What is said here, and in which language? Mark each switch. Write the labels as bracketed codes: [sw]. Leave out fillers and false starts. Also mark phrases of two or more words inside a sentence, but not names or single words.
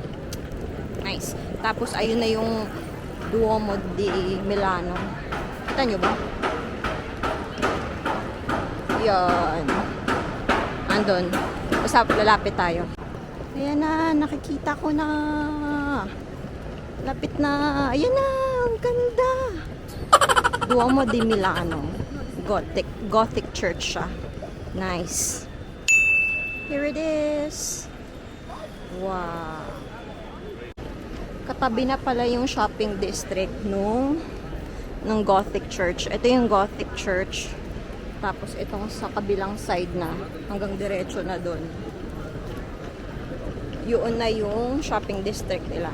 [tl] Nice. Tapos ayun na yung Duomo di Milano. Kita nyo ba? Yan. Andun. Basta lalapit tayo. Ayan na, nakikita ko na. Lapit na. Ayan na, ang ganda. Duomo di Milano. [en] Gothic church [tl] siya. Nice. [en] Here it is. Wow. [tl] Katabi na pala yung [en] shopping district [tl] ng [en] Gothic church. [tl] Ito yung [en] Gothic church. [tl] Tapos itong sa kabilang side na. Hanggang diretso na doon. Yun na yung [en] shopping district [tl] nila.